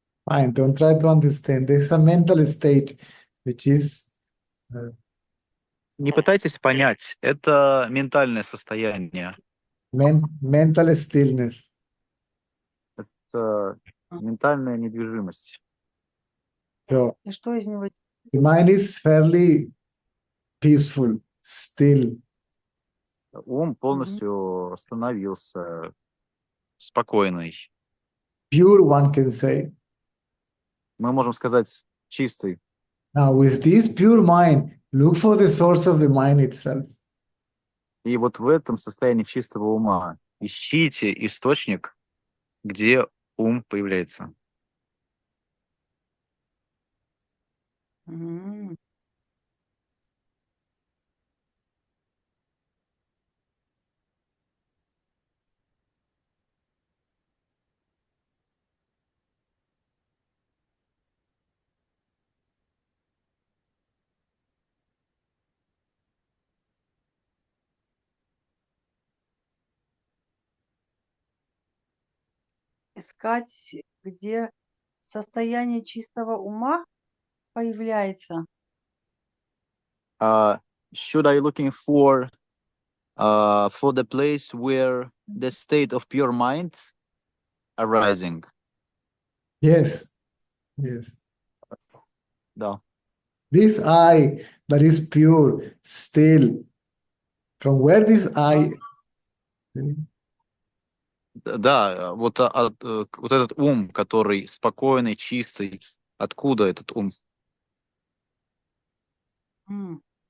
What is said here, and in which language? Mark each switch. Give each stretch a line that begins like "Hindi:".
English: Fine, don't try to understand. There's a mental state, which is
Russian: Не пытайтесь понять, это ментальное состояние,
English: mental stillness.
Russian: это ментальная недвижимость.
English: So
Russian: И что из него?
English: the mind is fairly peaceful, still.
Russian: Ум полностью остановился, спокойный.
English: Pure, one can say.
Russian: Мы можем сказать чистый.
English: Now, with this pure mind, look for the source of the mind itself.
Russian: И вот в этом состоянии чистого ума ищите источник, где ум появляется. М. Искать, где состояние чистого ума появляется.
English: Should I looking for the place where the state of pure mind arising? Yes, yes.
Russian: Да.
English: This I that is pure, still. From where this I.
Russian: Да, вот, вот этот ум, который спокойный, чистый, откуда этот ум? М.